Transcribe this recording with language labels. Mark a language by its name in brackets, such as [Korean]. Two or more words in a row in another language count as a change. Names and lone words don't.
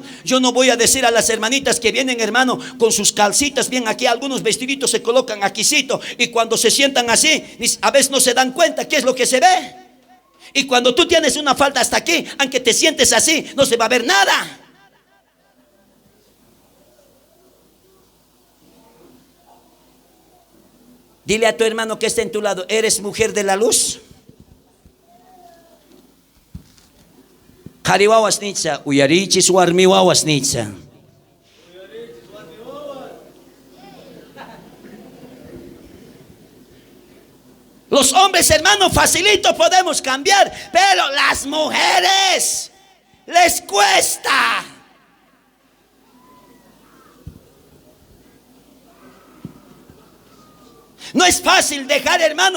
[Spanish] Yo no voy a decir a las hermanitas que vienen, hermano, con sus calcitas bien aquí, algunos vestiditos se colocan aquícito, y cuando se sientan así, a veces no se dan cuenta qué es lo que se ve. Y cuando tú tienes una falda hasta aquí, aunque te sientes así, no se va a ver nada. Dile a tu hermano que está en tu lado, ¿eres mujer de la luz? [Quechua] Kariwawasnitsa, uyarichis warmiwawasnitsa. [Spanish] Los hombres, hermanos, facilito podemos cambiar, pero las mujeres les cuesta. No es fácil dejar, hermano.